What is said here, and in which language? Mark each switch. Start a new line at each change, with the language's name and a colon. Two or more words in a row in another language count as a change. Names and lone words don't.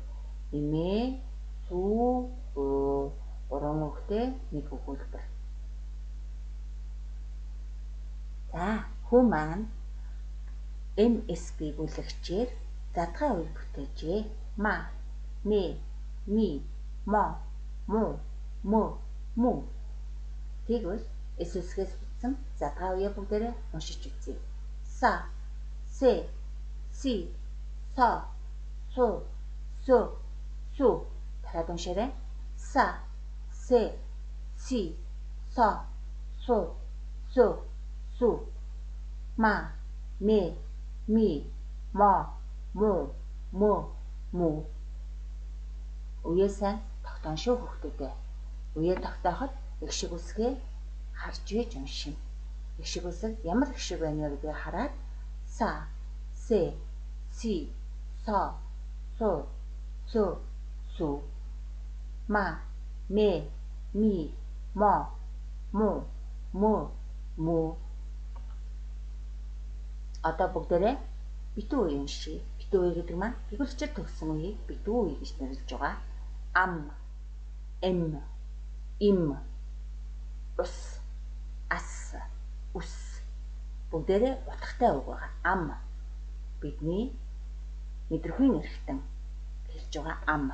Mongolian: Эмээ сүү гурван үгтэй нэг өгүүлбэр. За хүү маань МС биегүүлэгчээр задгай үе бүтээжээ. Ма, мэ, ми, мо, му. Тэгвэл эсэсгээс бүтсэн задгай үе бүгдээрээ уншиж үзье. Са, се, си, со, су. Дахиад уншаарай. Са, се, си, со, су. Ма, мэ, ми, мо, му. Үеэ сайн тогтоон шүү хүүхдүүдээ. Үеэ тогтооход их шиг үсгээ харж ийж уншина. Их шиг үсэг ямар их шиг байна вэ гэдгийг хараад са, се, си, со, су. Ма, мэ, ми, мо, му. Одоо бүгдээрээ битүү үе уншия. Битүү үе гэдэг маань биегүүлэгчээр төгссөн үеийг битүү үе гэж нэрлэж байгаа. Ам, эм, им, ус, ас, ус. Бүгдээрээ утгатай үг байгаа. Ам бидний мэдрэхүйн эрхтэн хэлж байгаа ам.